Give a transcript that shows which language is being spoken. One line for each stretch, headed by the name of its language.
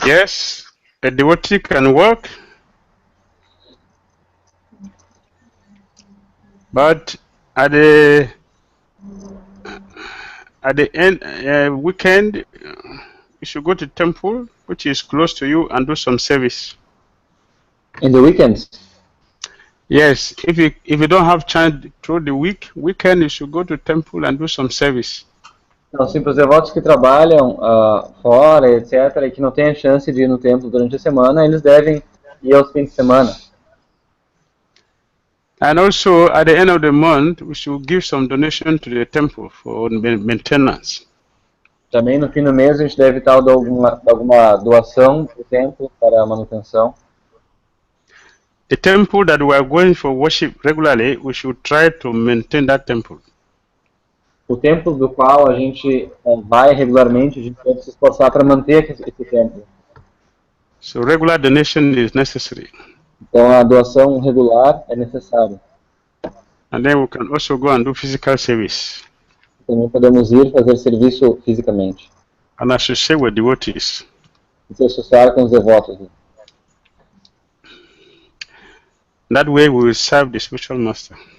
English: Yes, a devotee can work, but at the end weekend, you should go to temple, which is close to you, and do some service. In the weekends? Yes, if you don't have chance through the weekend, you should go to temple and do some service.
Portuguese: Então, sim, para os devotos que trabalham fora, etc., e que não têm a chance de ir no templo durante a semana, eles devem ir aos fins de semana.
English: And also, at the end of the month, we should give some donation to the temple for maintenance.
Portuguese: Também no fim do mês a gente deve dar alguma doação para o templo para a manutenção.
English: The temple that we are going for worship regularly, we should try to maintain that temple.
Portuguese: O templo do qual a gente vai regularmente, a gente deve se esforçar para manter esse templo.
English: So regular donation is necessary.
Portuguese: Então a doação regular é necessária.
English: And then we can also go and do physical service.
Portuguese: Também podemos ir fazer serviço fisicamente.
English: And associate with devotees.
Portuguese: E se associar com os devotos.
English: That way we will serve the spiritual master.